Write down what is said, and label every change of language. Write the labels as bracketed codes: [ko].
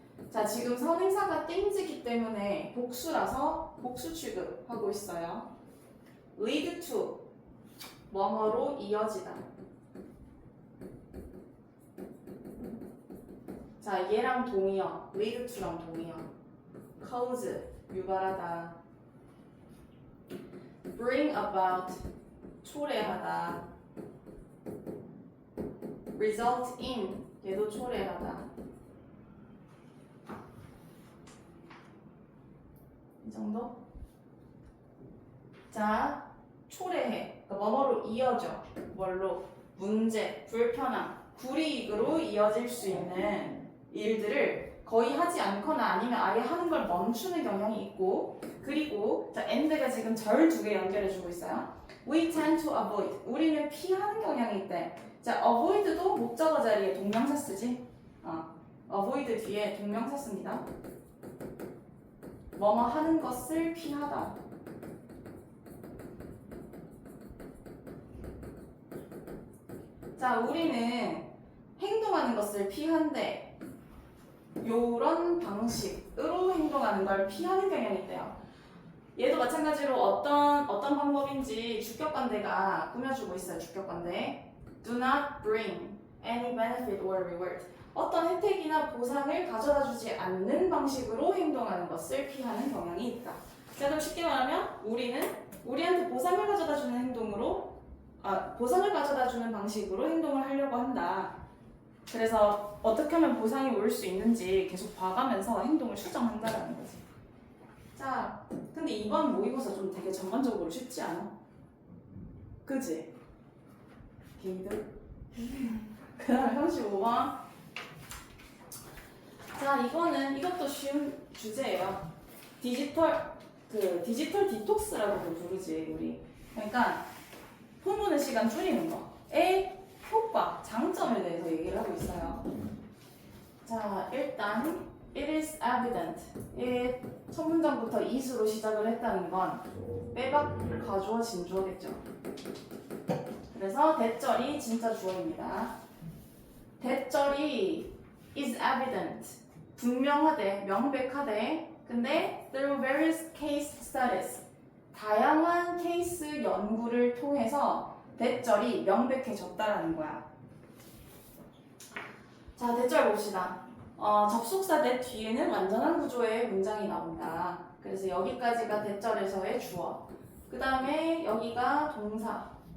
[ko] 자, 지금 선행사가 things이기 때문에 복수라서 복수 취급하고 있어요. [en] lead to. [ko] 뭐뭐로 이어지다. 자, 얘랑 동의어. lead to랑 동의어. cause, 유발하다. bring about, 초래하다. result in, 얘도 초래하다. 이 정도? 자, 초래해. 그러니까 뭐뭐로 이어져. 뭘로? 문제, 불편함, 불이익으로 이어질 수 있는 일들을 거의 하지 않거나 아니면 아예 하는 걸 멈추는 경향이 있고, 그리고 자, and가 지금 절 두 개 연결해주고 있어요. [en] We tend to avoid. [ko] 우리는 피하는 경향이 있대. 자, avoid도 목적어 자리에 동명사 쓰지. avoid 뒤에 동명사 씁니다. 뭐뭐 하는 것을 피하다. 자, 우리는 행동하는 것을 피한대. 요런 방식으로 행동하는 걸 피하는 경향이 있대요. 얘도 마찬가지로 어떤 방법인지 주격관대가 꾸며주고 있어요. 주격관대. [en] Do not bring any benefit or reward. [ko] 어떤 혜택이나 보상을 가져다주지 않는 방식으로 행동하는 것을 피하는 경향이 있다. 자, 그럼 쉽게 말하면 우리는 우리한테 보상을 가져다주는 행동으로 보상을 가져다주는 방식으로 행동을 하려고 한다. 그래서 어떻게 하면 보상이 올 수 있는지 계속 봐가면서 행동을 수정한다라는 거지. 자, 자, 근데 이번 모의고사 좀 되게 전반적으로 쉽지 않아? 그지? 게이드? 그 다음에 35번. 자, 이것도 쉬운 주제예요. 디지털 디톡스라고도 부르지, 우리. 그러니까, 폰 보는 시간 줄이는 거의 효과, 장점에 대해서 얘기를 하고 있어요. 자, 일단, [en] it is evident. [ko] 첫 문장부터 is로 시작을 했다는 건 빼박 가주어 진주어겠죠. 그래서 대절이 진짜 주어입니다. 대절이 is evident. 분명하대, 명백하대. 근데 [en] through various case studies. [ko] 다양한 케이스 연구를 통해서 대절이 명백해졌다라는 거야. 자, 대절 봅시다. 접속사 that 뒤에는 완전한 구조의 문장이 나온다. 그래서 여기까지가 대절에서의 주어. 그 다음에 여기가 동사.